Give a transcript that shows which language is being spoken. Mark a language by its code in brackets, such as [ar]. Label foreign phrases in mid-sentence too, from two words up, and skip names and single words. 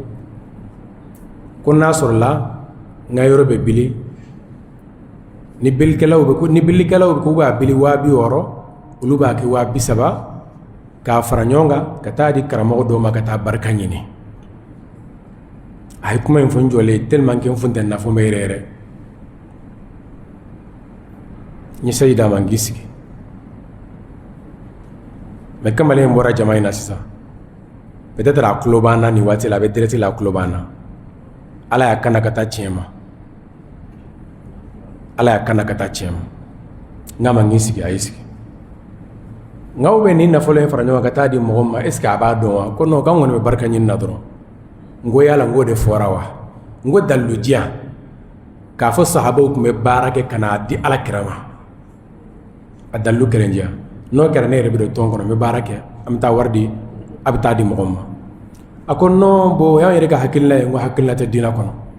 [bm] ko n'a sɔrɔla n ka yɔrɔ bɛ bili ni bilikɛlaw bɛ k'u b'a bili 60,000 olu b'a kɛ 30,000 k'a fara ɲɔgɔn kan ka taa di karamɔgɔ dɔw ma ka taa barika ɲini a ye kuma in fɔ n jɔlen [fr] tellement que [bm] n funtɛnina fo n bɛ yɛrɛ n ye sayi d'a ma n k'i sigi mais kamalen in bɔra jama in na sisan peut-être a tulo b'an na nin waati la a bɛ direct la a tulo b'an na ala y'a kana ka taa tiɲɛ ma ala y'a kana ka taa tiɲɛ ma n k'a ma n k'i sigi a y'i sigi n k'aw bɛ nin nafolo in fara ɲɔgɔn kan ka taa di mɔgɔ ma [fr] est ce que [bm] a b'a dɔn wa ko non k'an kɔni bɛ barika ɲini na dɔrɔn n ko yala n k'o de fɔra wa n ko dalilu diyan k'a fɔ sahabaw tun bɛ baara kɛ ka n'a di ala kira ma a dalilu kɛra n diyan n'o kɛra ne yɛrɛ bɛ don tɔn kɔnɔ n bɛ baara kɛ an bɛ taa wari di a bɛ taa di mɔgɔ ma a ko [fr] non bon [bm] y'an yɛrɛ ka hakilina ye n ko hakilina tɛ diinɛ kɔnɔ